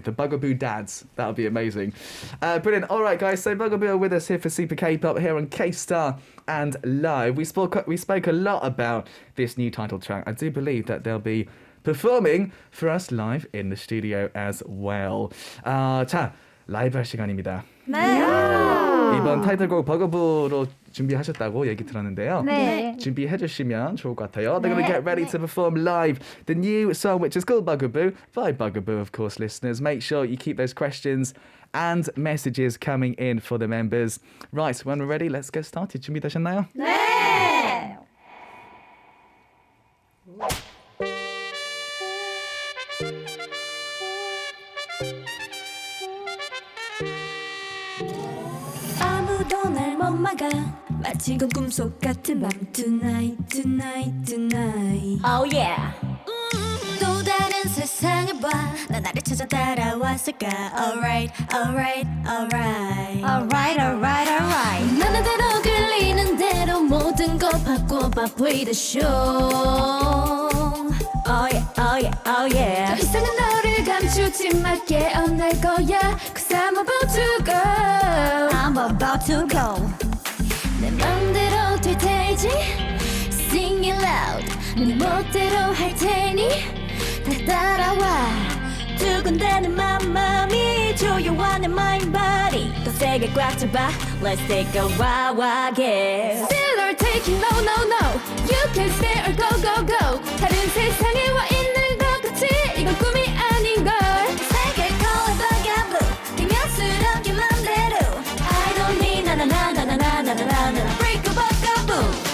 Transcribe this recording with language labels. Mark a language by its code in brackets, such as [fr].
[en] The Bugaboo dads. That would be amazing. Brilliant. All right, guys. So Bugaboo are with us here for Super K-pop here on K-Star and Live. We spoke a lot about this new title track. I do believe that they'll be performing for us live in the studio as well. [ko] 자, 라이브 할 시간입니다. 네. 이번 타이틀곡 버거부로 준비하셨다고 얘기 들었는데요. 네. 준비해 주시면 좋을 것 같아요. [en] They're going to get ready to perform live the new song, which is called Bugaboo by Bugaboo, of course, listeners. Make sure you keep those questions and messages coming in for the members. Right, when we're ready, let's get started. [ko] 준비되셨나요? 네. 아무도 날 못 막아 마치 그 꿈속 같은 밤 [en] Tonight tonight tonight Oh yeah [ko] 또 다른 세상을 봐나 나를 찾아 따라왔을까 [en] Alright alright alright Alright, alright, alright. [ko] 나는 대로 끌리는 대로 모든 거 바꿔봐 [en] Play the show Oh yeah oh yeah [ko] oh yeah 더 이상은 너를 감추지 마 깨어날 거야 [en] Cause I'm about to go I'm about to go. [ko] 내 맘대로 될 테지 [en] Sing it loud [ko] 네 멋대로 할 테니 다 따라와 두근대는 맘이 조용한 내 [en] mind body [ko] 더 세게 꽉 잡아 [en] Let's take a wild guess Still or take it no no no You can stay or go go go [ko] 다른 세상에 와 있는 것 같이 이건 꿈이 아닌걸 세계 [en] call it bugaboo [ko] 기묘스럽게 맘대로 [en] I don't need 나나나나나나나나나 Break a bugaboo